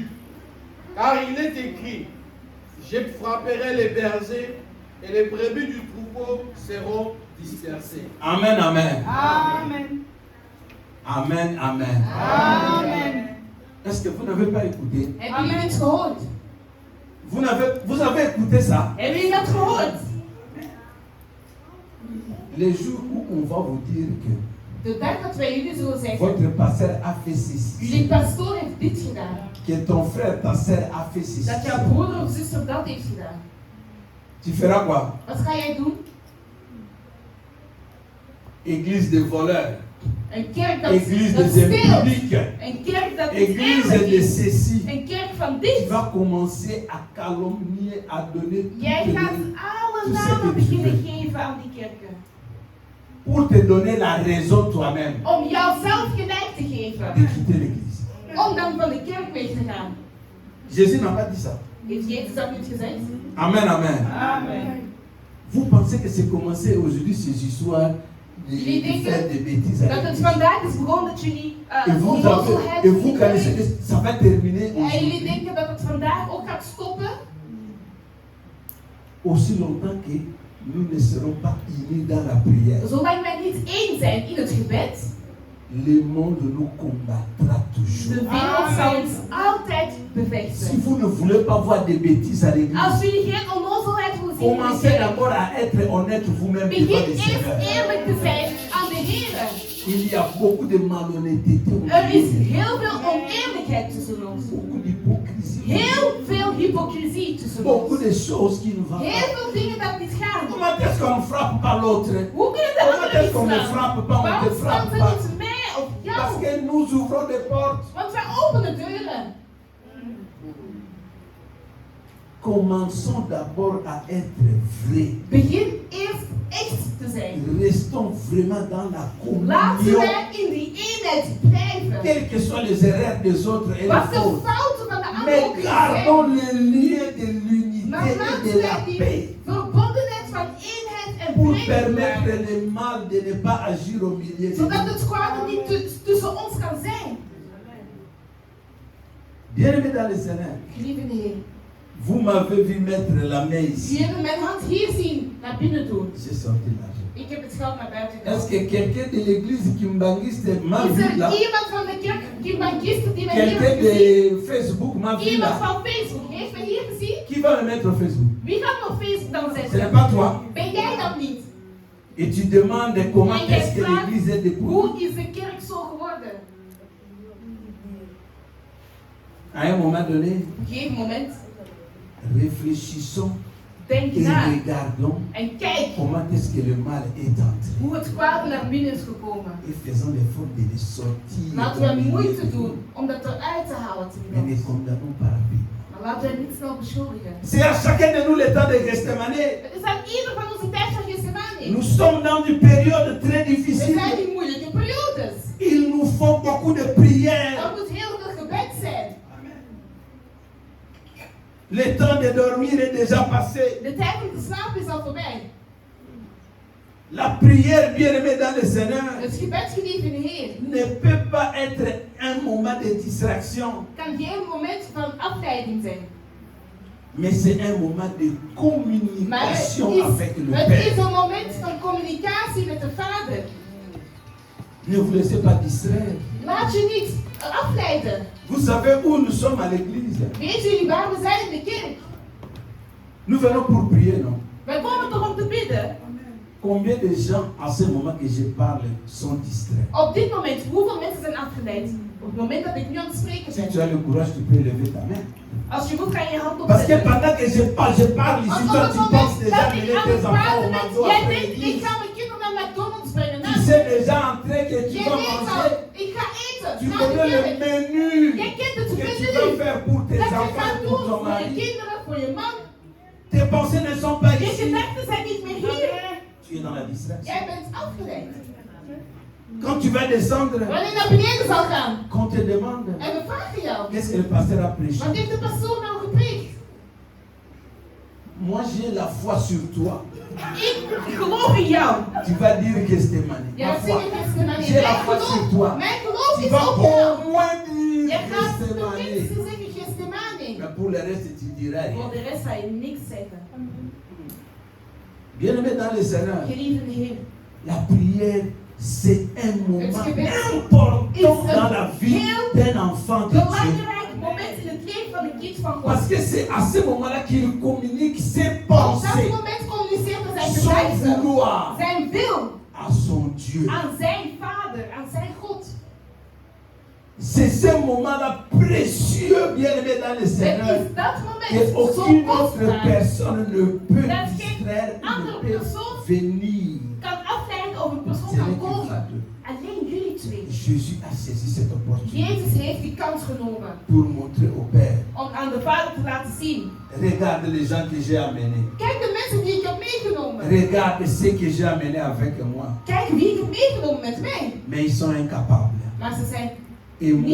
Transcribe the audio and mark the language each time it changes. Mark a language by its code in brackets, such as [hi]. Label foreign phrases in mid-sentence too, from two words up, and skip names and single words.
[fr] Car il est écrit, je frapperai les bergers et les brebis du troupeau seront dispersées. Amen, amen. Amen. Amen, amen. Amen. Est-ce que vous n'avez pas écouté? [nl] Hebben jullie het gehoord? [fr] Vous avez écouté ça? [nl] Hebben jullie dat gehoord? [fr] Les jours où on va vous dire que [nl] De dag dat wij jullie zullen zeggen, [fr] votre pasteur a fait ceci, [nl] jullie pastoor heeft dit gedaan. [fr] que ton frère, ta soeur a fait ceci, [nl] Dat jouw broeder of zuster dat heeft gedaan. [fr] tu feras quoi? [nl] Wat ga jij doen? [fr] Église de voleurs, [nl] Een kerk dat [fr] église [nl] dat [fr] des [nl] speelt. [fr] impubliques, [nl] Een kerk dat niet [fr] église [nl] eerlijk [fr] de [nl] is. [fr] ceci. [nl] Een kerk van [fr] Tu [nl] dit. [fr] vas commencer à calomnier, à donner [nl] Jij [fr] toutes [nl] gaat [fr] les- [nl] alle [fr] tu sais [nl] namen [fr] que tu [nl] beginnen [fr] veux. [nl] geven aan die kerken. [fr] pour te donner la raison toi-même [nl] Om jouzelf gelijk te [fr] de [nl] geven. [fr] quitter l'église. [nl] Om dan van de kerk weg te gaan. [fr] Jésus n'a pas dit ça. [nl] Heeft Jezus dat niet gezegd? [fr] Amen, amen. Amen. Vous pensez que c'est commencé aujourd'hui, ces histoires de faire des bêtises [nl] Dat [fr] avec [nl] het [fr] l'église. [nl] vandaag is begonnen dat jullie [fr] Et vous, [nl] onnozelheid [fr] et vous connaissez que ça va terminer [nl] en jullie [fr] aujourd'hui. [nl] denken dat het vandaag ook gaat stoppen. [fr] Aussi longtemps que nous ne serons pas unis dans la prière, [nl] Zolang wij niet één zijn in het gebed, [fr] le monde nous combattra [nl] de [fr] toujours. [nl] wereld zal ons altijd [fr] Si [nl] bevechten. [fr] vous ne voulez pas voir des bêtises à [nl] Als [fr] l'église, [nl] jullie geen onnozelheid willen zien in de [fr] commencez [nl] kerk, [fr] d'abord à être honnête vous-même devant [nl] begin [fr] le [nl] eerst [fr] Seigneur. [nl] eerlijk te zijn aan de Heer. [fr] Il y a beaucoup de malhonnêteté au [nl] Er is [fr] milieu. [nl] heel veel oneerlijkheid tussen ons. [fr] Beaucoup d'hypocrisie. [nl] Heel veel hypocrisie tussen [fr] Beaucoup [nl] ons. [fr] de choses qui ne vont [nl] Heel [fr] pas. [nl] veel dingen dat niet gaan. [fr] Comment est-ce qu'on ne frappe pas l'autre? [nl] Hoe kunnen de [fr] Comment [nl] anderen [fr] est-ce qu'on ne [nl] niet slaan? [fr] frappe pas, on ne te [nl] Waarom [fr] frappe [nl] staan ze [fr] pas? [nl] niet mij of [fr] Parce [nl] jou? [fr] que nous ouvrons des portes. [nl] Want wij openen deuren. [fr] Commençons d'abord à être vrais. [nl] Begin eerst echt te zijn. [fr] Restons vraiment dans la [nl] Laten [fr] communion. [nl] wij in die eenheid blijven. [fr] Quelles que soient les erreurs des autres et les [nl] Wat de [fr] fautes. [nl] fouten van de anderen [fr] Mais [nl] ook [fr] gardons [nl] zijn. [fr] le lien de l'unité [nl] Maar [fr] et [nl] laten [fr] de la [nl] wij die [fr] paix. [nl] verbondenheid van eenheid en [fr] Pour [nl] vrede [fr] permettre [nl] bewaren. [fr] le mal de ne pas agir au milieu de [nl] Zodat [fr] nous. [nl] het kwade niet tussen ons kan zijn. [fr] Bien-aimés dans le Seigneur, [nl] Lieve Heer, [fr] vous m'avez vu mettre la main [nl] jullie [fr] ici. [nl] hebben mijn hand hier zien naar binnen doen. [fr] J'ai sorti l'argent. [nl] Ik heb het geld naar buiten [fr] Est-ce [nl] gedaan. [fr] que quelqu'un de l'église kimbangiste m'a [nl] Is [fr] vu [nl] er [fr] là? [nl] iemand van de kerk, Kimbangisten, die mij hier [fr] Quelqu'un [nl] heeft gezien? [fr] de Facebook m'a vu [nl] Iemand [fr] là? [nl] van Facebook heeft mij hier gezien? [fr] Qui va me mettre au Facebook? [nl] Wie gaat me op Facebook dan [fr] Ce n'est [nl] zetten? [fr] pas toi. [nl] Ben jij dat niet? [fr] Et tu demandes comment [nl] En jij [fr] est-ce que [nl] vraagt, [fr] l'église est découverte. [nl] hoe is de kerk zo geworden? [fr] À un moment donné, [nl] Op een gegeven moment, [fr] réfléchissons [nl] denk [fr] et [nl] na [fr] regardons [nl] en kijk [fr] comment est-ce que le mal est entré. [nl] hoe het kwade naar binnen is gekomen. [fr] Et faisons l'effort de le sortir. [nl] Laten we moeite doen om dat eruit te halen. [fr] Mais ne condamnons pas rapidement. [nl] Maar laten we niet snel beschuldigen. [fr] C'est à chacun de nous le temps de Gethsemane. [nl] Het is aan ieder van onze tijd van Gethsemane. [fr] Nous sommes dans une période très [nl] We zijn [fr] difficile. [nl] in moeilijke periodes. [fr] faut beaucoup de prières. [nl] Er moet heel veel gebed zijn. [fr] Le temps de dormir est déjà passé. [nl] De tijd om te slapen is al voorbij. [fr] La prière, bien aimée dans le Seigneur, [nl] Het gebed, geliefde Heer, [fr] ne peut pas être un moment de distraction, [nl] kan geen moment van afleiding zijn. [fr] mais c'est un moment de [nl] Maar [fr] communication avec le [nl] het [fr] Père. [nl] is een moment van communicatie met de Vader. [fr] Ne vous laissez pas distraire. [nl] Laat je niet afleiden. [fr] Vous savez où nous sommes à l'église? [nl] Weet jullie waar we zijn in de kerk? [fr] Nous venons pour prier, non? [nl] Wij komen toch om te bidden? [fr] Combien de gens, à ce moment que je parle, sont distraits? [nl] Op dit moment, hoeveel mensen zijn afgeleid? Op het moment dat ik nu aan het spreken [fr] Si tu [nl] ben. [fr] as le courage, tu peux lever ta main. [nl] Als je moet, kan je je hand [fr] Parce que [nl] opzetten. [fr] pendant que je parle ici, [nl] Want [fr] toi [nl] op [fr] tu [nl] het [fr] penses [nl] moment [fr] déjà [nl] dat ik [fr] mener [nl] aan [fr] tes [nl] het [fr] enfants au [nl] praten [fr] McDo [nl] ben, jij [fr] après [nl] denkt, ik [fr] l'église. [nl] ga mijn kinderen naar McDonald's brengen. [fr] Tu sais déjà en train que tu [nl] Jij [fr] vas [nl] weet al, [fr] manger. [nl] ik ga eten. [fr] Tu [nl] Na de [fr] connais le [nl] kerk. [fr] menu [nl] Jij kent het [fr] que tu [nl] menu. [fr] vas faire pour tes [nl] Dat je [fr] enfants, [nl] gaat [fr] pour [nl] doen [fr] ton [nl] voor je [fr] mari. [nl] kinderen, voor je man. [fr] Tes pensées ne sont pas [nl] Je [fr] ici. [nl] gedachten zijn niet meer hier. [fr] Tu es dans la distraction. [nl] Jij bent afgeleid. [fr] Quand tu vas descendre, [nl] Wanneer je naar beneden zal gaan [fr] qu'on te demande [nl] en we vragen jou, [fr] qu'est-ce que le pasteur a prêché. [nl] wat heeft de pastoor nou gepreekt? [fr] Moi j'ai la foi sur toi. [nl] Ik geloof in jou. [fr] Tu vas dire que c'était mani. [nl] Ja, [fr] Ma [nl] dat [fr] foi. [nl] zie je beste manier. [fr] J'ai la foi sur toi. [nl] Mijn geloof [fr] Tu [nl] is [fr] vas [nl] op jou. [fr] au moins dire [nl] Je gaat [fr] que c'est [nl] de [fr] mani. [nl] mensen zeggen Gethsemane. [fr] Mais pour le reste, tu diras [nl] Voor [fr] rien. [nl] de rest ga je niks zeggen. [fr] Bien aimé dans le Seigneur, [nl] Geliefde Heer, [fr] la prière, c'est un moment [nl] Het gebed [fr] important [nl] is [fr] dans la vie [nl] heel [fr] d'un enfant de Dieu. [nl] belangrijk moment in het leven van een kind van God. [fr] Parce que c'est à ce moment-là qu'il communique ses [nl] Op dat [fr] pensées, [nl] moment communiceert hij zijn [fr] son [nl] gedachten, [fr] vouloir [nl] zijn wil [fr] à son Dieu. [nl] aan zijn Vader, aan zijn God. [fr] C'est ce moment-là précieux, bien aimé dans le [nl] Het [fr] Seigneur, [nl] is dat [fr] que [nl] moment zo [fr] aucune autre [nl] kostbaar. [fr] personne ne peut [nl] Dat geen [fr] distraire, ne [nl] andere [fr] peut [nl] persoon [fr] venir. [nl] kan afleiden of een persoon [fr] Ce [nl] kan [fr] n'est que vous [nl] komen. [fr] deux. [nl] Alleen jullie twee. [fr] Jésus a saisi cette opportunité [nl] Jezus heeft die kans genomen [fr] pour montrer au Père. [nl] om aan de Vader te laten zien. [fr] Regarde les gens que j'ai amenés. [nl] Kijk de mensen die ik heb meegenomen. [fr] Regarde ceux que j'ai amenés avec moi. [nl] Kijk wie ik heb meegenomen met mij. [fr] Mais ils sont incapables. [nl] Maar ze zijn [fr] Et [nl] niet